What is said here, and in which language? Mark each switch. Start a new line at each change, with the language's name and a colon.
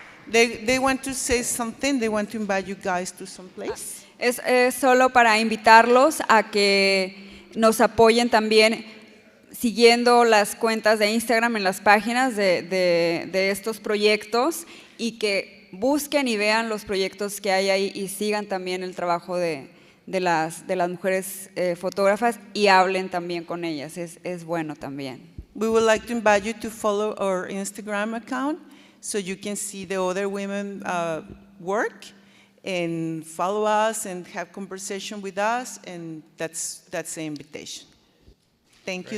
English: They want to say something. They want to invite you guys to some place.
Spanish: Es solo para invitarlos a que nos apoyen también siguiendo las cuentas de Instagram en las páginas de estos proyectos y que busquen y vean los proyectos que hay ahí y sigan también el trabajo de las mujeres fotógrafas y hablen también con ellas, es bueno también.
English: We would like to invite you to follow our Instagram account so you can see the other women work and follow us and have conversation with us, and that's the invitation. Thank you.